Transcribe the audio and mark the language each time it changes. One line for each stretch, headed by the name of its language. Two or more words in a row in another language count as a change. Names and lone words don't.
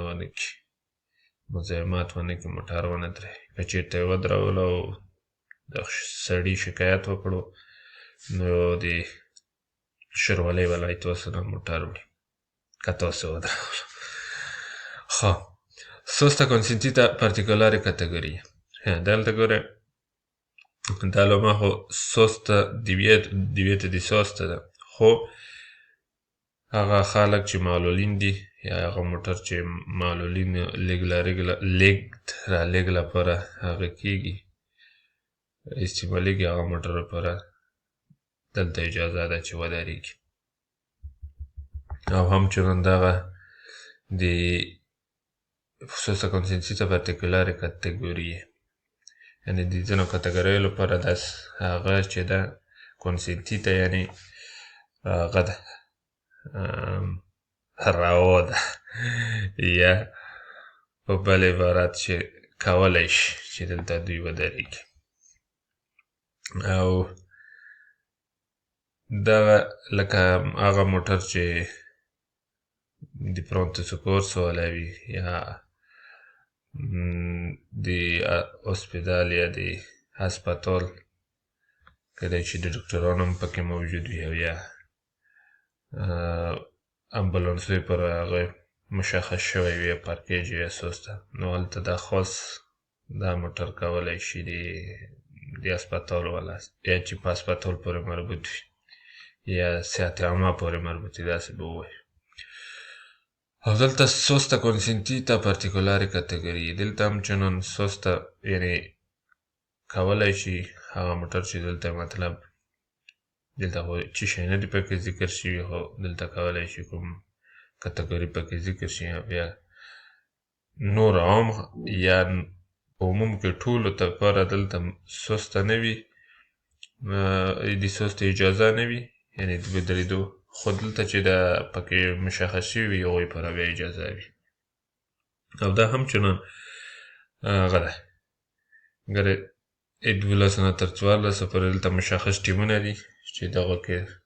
Pashto: ونه کړي مزاحمت ونه کړي موټر ونه درېږي که چېرته یې ودرولو او د سړي شکایت وکړو نو د شرولۍ ولایت تاسو نه موټر وړي که تاسو ودرولو ښه
Italian: sosta consentita particolare categoria
Pashto: دلته ګوره دا علامه خو
Italian: sosta divieto di sosta
Pashto: ده خو هغه خلک چې معلولین دي یا هغه موټر چې معلولین لږ لپاره هغه کېږي استعمالیږي هغه موټر لپاره دلته اجازه ده چې ودرېږي او همچنان دغه د
Italian: sosta consentita particolare categorie
Pashto: یعنې د ځینو کتګوریو لپاره داس هغه چې ده consentita یعنې هغه ده روا ده یا په بل عبارت چې کولی شي چې دلته دوی ودرېږي او دغه لکه هغه موټر چې د
Italian: pronto soccorso
Pashto: والا وي یا د هسپتال یا د هسپتال کله چې د ډاکټرانو هم پکې موجود وي او یا امبولانسوي پر هغه مشخص شوی وي پارکیج یا سوسته نو هلته دا خاص دا موټر کولی شي د هسپتال والا یا چې په هسپتال پورې مربوط وي یا صحت عامه پورې مربوط وي داسې به ووایو او دلته
Italian: sosta consentita particolare categorie
Pashto: دلته هم چنان sosta یعنی کولی شي هغه موټر چې دلته مطلب دلته خو چې شی نه دي پکې ذکر شوي خو دلته کولی شي کوم کتګوري پکې ذکر شي یا نور عام یا په عموم کې ټولو ته لپاره دلته سوسته نه وي د سوسته اجازه نه وي یعنی د ودرېدو خو دلته چې دا پکې مشخص شوي وي هغوی لپاره بیا اجازه وي او دا هم چنان هغه ده ګره 12 نه تر 14 پورې دلته مشخص ټیمونه دي چې دغه کې